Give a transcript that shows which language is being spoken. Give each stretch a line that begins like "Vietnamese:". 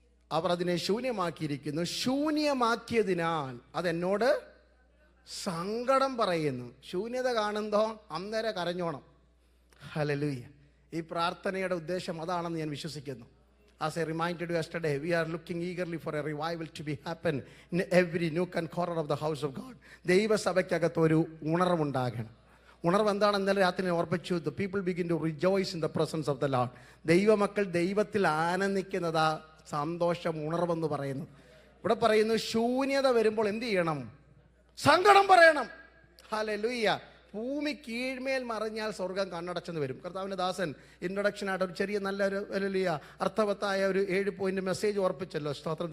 Malayalam: അവർ അതിനെ ശൂന്യമാക്കിയിരിക്കുന്നു, ശൂന്യമാക്കിയതിനാൽ അതെന്നോട് സങ്കടം പറയുന്നു. ശൂന്യത കാണുന്നോ അന്നേരം കരഞ്ഞോണം. ഹല്ലേലൂയ. ഈ പ്രാർത്ഥനയുടെ ഉദ്ദേശം അതാണെന്ന് ഞാൻ വിശ്വസിക്കുന്നു.
English: As I reminded you yesterday, we are looking eagerly for a revival to be happen in every nook and corner of the house of God.
Malayalam: ദൈവസഭയ്ക്കകത്ത് ഒരു ഉണർവുണ്ടാകണം. ഉണർവ് എന്താണ്? ഇന്നലെ രാത്രി ഓർപ്പിച്ചു.
English: The people begin to rejoice in the presence of the Lord.
Malayalam: ദൈവമക്കൾ ദൈവത്തിൽ ആനന്ദിക്കുന്നതാ സന്തോഷം, ഉണർവെന്ന് പറയുന്നു. ഇവിടെ പറയുന്നു ശൂന്യത വരുമ്പോൾ എന്ത് ചെയ്യണം? സങ്കടം പറയണം. ഹല്ലേലൂയ. ഭൂമി കീഴ്മേൽ മറിഞ്ഞാൽ സ്വർഗം കണ്ണടച്ചെന്ന് വരും. കർത്താവിൻ്റെ ദാസൻ ഇൻട്രൊഡക്ഷനായിട്ട് ഒരു ചെറിയ നല്ലൊരു അർത്ഥവത്തായ ഒരു 7 പോയിന്റ് മെസ്സേജ് ഓർപ്പിച്ചല്ലോ. സ്തോത്രം.